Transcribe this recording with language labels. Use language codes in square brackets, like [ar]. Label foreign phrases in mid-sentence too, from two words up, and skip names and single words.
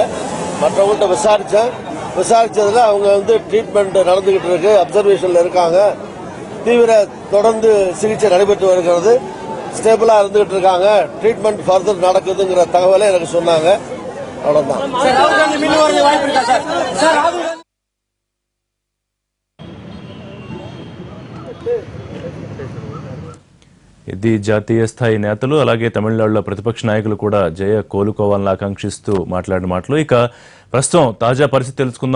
[ta] மற்றவங்கள்ட்ட விசாரிச்சதுல அவங்க ட்ரீட்மெண்ட் நடந்துகிட்டு இருக்கு, அப்சர்வேஷன்ல இருக்காங்க, தீவிர தொடர்ந்து சிகிச்சை நடைபெற்று வருகிறது, ஸ்டேபிளா இருந்துகிட்டு இருக்காங்க, ட்ரீட்மெண்ட் ஃபர்தர் நடக்குதுங்கிற தகவலை எனக்கு சொன்னாங்க. அவ்வளவுதான். [te] ఇది జాతీయ స్థాయి నేతలు అలాగే తమిళనాడులో ప్రతిపక్ష నాయకులు కూడా జయ కోలుకోవాలని ఆకాంక్షిస్తూ మాట్లాడిన మాటలు. ఇక ప్రస్తుతం తాజా పరిస్థితి తెలుసుకుందాం.